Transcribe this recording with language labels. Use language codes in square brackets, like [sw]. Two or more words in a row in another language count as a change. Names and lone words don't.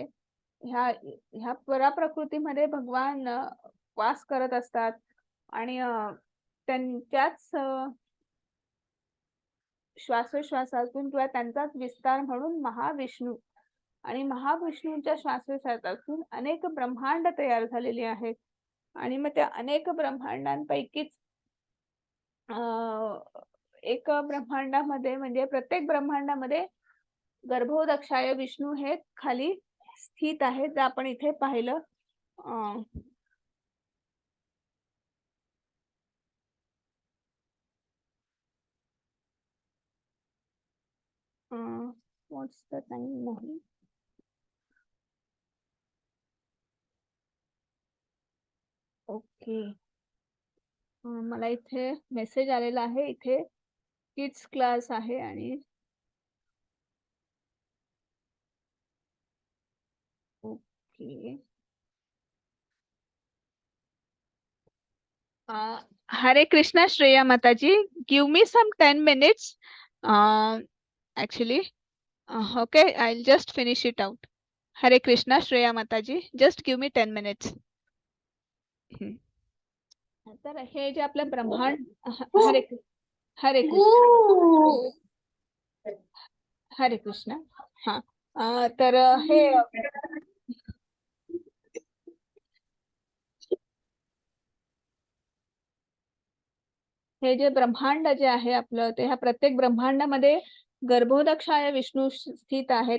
[mr] ह्या ह्या पराप्रकृतीमध्ये भगवान वास करत असतात, आणि त्यांच्याच श्वासोश्वासातून किंवा त्यांचाच विस्तार म्हणून महाविष्णू, आणि महाविष्णूंच्या श्वासोश्वासातून अनेक ब्रह्मांड तयार झालेली आहेत. आणि मग त्या अनेक ब्रह्मांडांपैकीच एक ब्रह्मांडामध्ये, म्हणजे प्रत्येक ब्रह्मांडामध्ये गर्भोदक्षाय विष्णू हे खाली स्थित आहेत. जर आपण इथे पाहिलं, [en] what's the time नाही, ओके. [mr] मला इथे मेसेज आलेला आहे, इथे [en] kids class [mr] आहे, आणि ओके. [en] Hare Krishna, Shreya Mataji. Give me some 10 minutes. Actually, okay, I'll just finish it out. Hare Krishna, Shreya Mataji. Just give me 10 minutes. [mr] तर हे जे आपलं ब्रह्मांड [sa] हरे हरे कृष्ण हरे कृष्ण. [mr] हा तर हे हे जे ब्रह्मांड जे आहे आपलं ते ह्या प्रत्येक ब्रह्मांडामध्ये गर्भोदक्षाय विष्णू स्थित आहेत.